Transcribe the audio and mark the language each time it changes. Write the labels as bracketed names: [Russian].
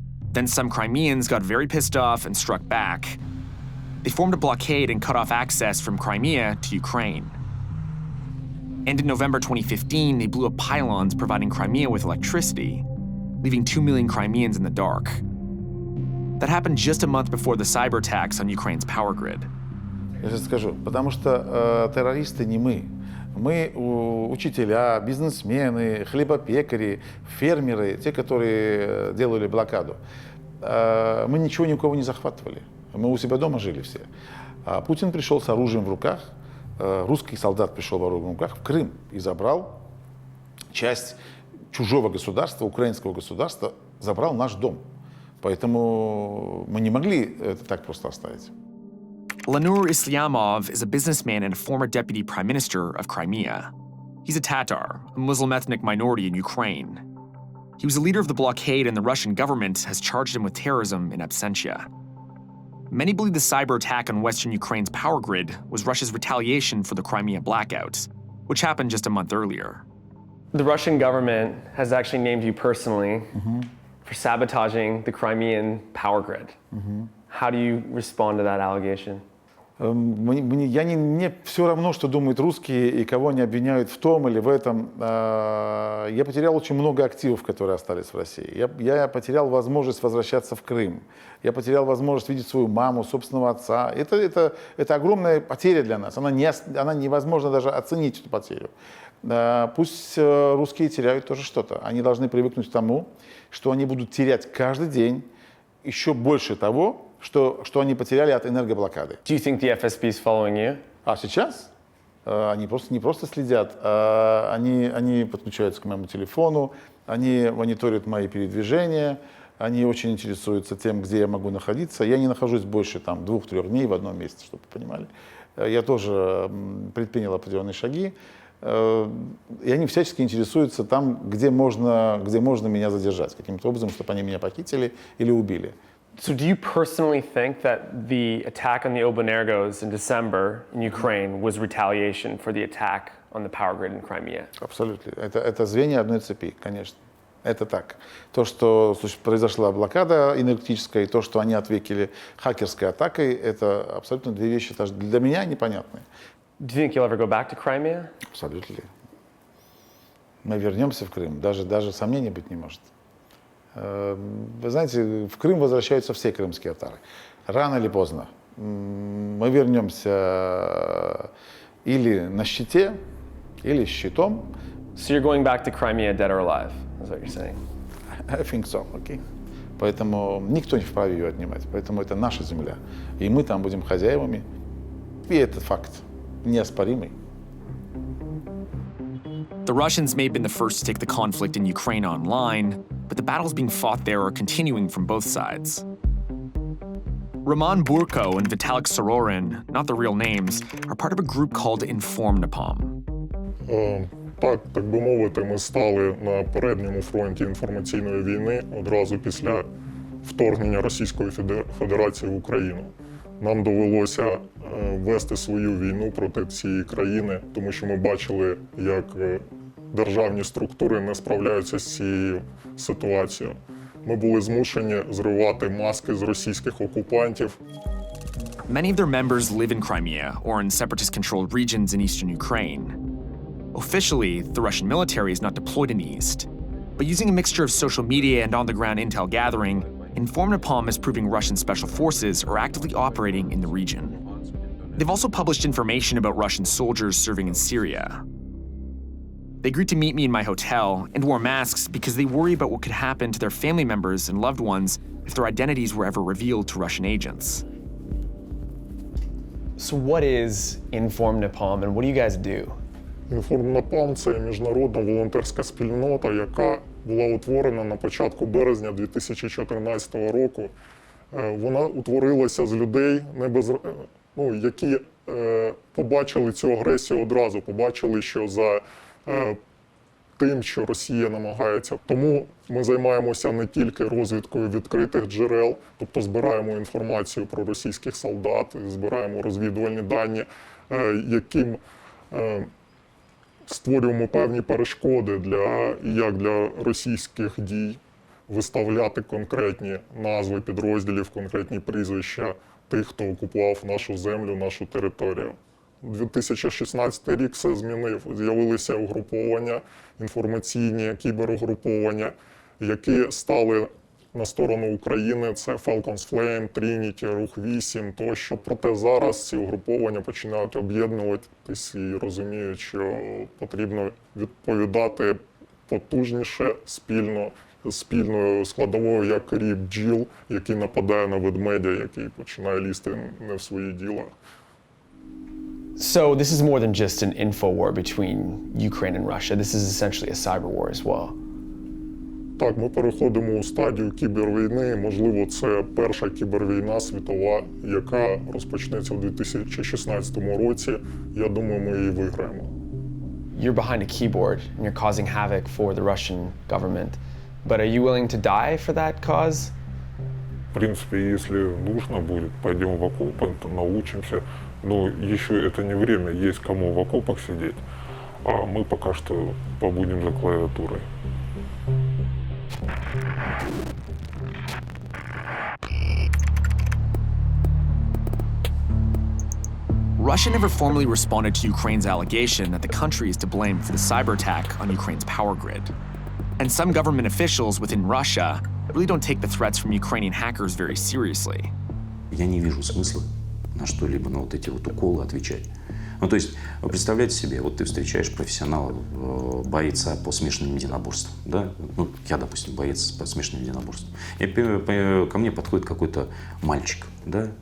[English] Then some Crimeans got very pissed off and struck back. They formed a blockade and cut off access from Crimea to Ukraine. And in November 2015, they blew up pylons providing Crimea with electricity, leaving 2 million Crimeans in the dark. That happened just a month before the cyber attacks on Ukraine's power grid. [Russian] Я сейчас скажу, потому что террористы не мы. Мы учителя, бизнесмены, хлебопекари, фермеры, те, которые делали блокаду. Мы ничего ни у кого не захватывали. Мы у себя дома жили все. А Путин пришел с оружием в руках, русский солдат пришел с оружием в руках в Крым и забрал часть чужого государства, украинского государства, забрал наш дом. Поэтому мы не могли это так просто оставить. [English] Lenur Islamov is a businessman and a former deputy prime minister of Crimea. He's a Tatar, a Muslim ethnic minority in Ukraine. He was the leader of the blockade, and the Russian government has charged him with terrorism in absentia. Many believe the cyber attack on Western Ukraine's power grid was Russia's retaliation for the Crimea blackout, which happened just a month earlier. The Russian government has actually named you personally for sabotaging the Crimean power grid. How do you respond to that allegation? [Russian] Мне все равно, что думают русские и кого они обвиняют в том или в этом. Я потерял очень много активов, которые остались в России. Я потерял возможность возвращаться в Крым. Я потерял возможность видеть свою маму, собственного отца. Это огромная потеря для нас. Она невозможно даже оценить, эту потерю. Пусть русские теряют тоже что-то. Они должны привыкнуть к тому, что они будут терять каждый день еще больше того, что они потеряли от энергоблокады. [English] Do you think the FSB is following you? [Russian] А сейчас они не просто следят, они подключаются к моему телефону, они мониторят мои передвижения, они очень интересуются тем, где я могу находиться. Я не нахожусь больше 2-3 дней в одном месте, чтобы вы понимали. Я тоже предпринял определенные шаги, и они всячески интересуются там, где можно меня задержать, каким-то образом, чтобы они меня похитили или убили. [English] So do you personally think that the attack on the Obanergos in December in Ukraine was retaliation for the attack on the power grid in Crimea? [Russian] Абсолютно. Это звенья одной цепи, конечно. Это так. То, что произошла блокада энергетическая, и то, что они ответили хакерской атакой, это абсолютно две вещи даже для меня непонятные. [English] Do you think you'll ever go back to Crimea? [Russian] Абсолютно. Мы вернемся в Крым. Даже сомнений быть не может. Вы знаете, в Крым возвращаются все крымские татары. Рано или поздно. Мы вернемся или на щите, или с щитом. [English] So you're going back to Crimea dead or alive, is what you're saying? I think so, okay. [Russian] Поэтому никто не вправе ее отнимать. Поэтому это наша земля. И мы там будем хозяевами. И это факт неоспоримый. [English] The Russians may have been the first to take the conflict in Ukraine online, but the battles being fought there are continuing from both sides. Roman Burko and Vitalik Sororin, not the real names, are part of a group called Inform-Napalm. [Ukrainian] Так би мовити, ми стали на передньому фронті інформаційної війни одразу після вторгнення Російської Федерації в Україну. Нам довелося вести свою війну проти цієї країни, тому що ми бачили, як державні структури не справляються з цією ситуацією. Ми були змушені зривати маски з російських окупантів. [English] Many of their members live in Crimea or in separatist-controlled regions in eastern Ukraine. Officially, the Russian military is not deployed in the east, but using a mixture of social media and on-the-ground intel gathering, Inform-Napalm is proving Russian special forces are actively operating in the region. They've also published information about Russian soldiers serving in Syria. They agreed to meet me in my hotel and wore masks because they worry about what could happen to their family members and loved ones if their identities were ever revealed to Russian agents. So what is Inform-Napalm and what do you guys do? [Ukrainian] Inform-Napalm – це міжнародна волонтерська спільнота, яка була утворена на початку березня 2014 року. Вона утворилася з людей, які побачили цю агресію одразу, побачили, що за тим, що Росія намагається. Тому ми займаємося не тільки розвідкою відкритих джерел, тобто збираємо інформацію про російських солдат, збираємо розвідувальні дані, яким створюємо певні перешкоди як для російських дій, виставляти конкретні назви підрозділів, конкретні прізвища тих, хто окупував нашу землю, нашу територію. 2016 рік все змінив. З'явилися угруповання, інформаційні кіберугруповання, які стали на сторону України. Це Falcons Flame, Trinity, Рух 8 тощо. Проте зараз ці угруповання починають об'єднуватись і розуміють, що потрібно відповідати потужніше, спільною складовою, як рій бджіл, який нападає на ведмедя, який починає лізти не в свої діла. [English] So this is more than just an info war between Ukraine and Russia. This is essentially a cyber war as well. [Ukrainian] Так, ми переходимо у стадію кібервійни. Можливо, це перша кібервійна світова, яка розпочнеться у 2016 році. Я думаю, ми її виграємо. [English] You're behind a keyboard and you're causing havoc for the Russian government. But are you willing to die for that cause? [Russian] В принципе, если нужно будет, пойдем в окопы, научимся. Но еще это не время, есть кому в окопах сидеть. А мы пока что побудем за клавиатурой. [English] Russia never formally responded to Ukraine's allegation that the country is to blame for the cyber attack on Ukraine's power grid. And some government officials within Russia really don't take the threats from Ukrainian hackers very seriously. [Russian] Я не вижу смысла на что-либо, на вот эти вот уколы отвечать. Ну, то есть, представляете себе, вот ты встречаешь профессионала, бойца по смешанным единоборствам, да? Ну, я, допустим, боец по смешанным единоборствам. И ко мне подходит какой-то мальчик, да?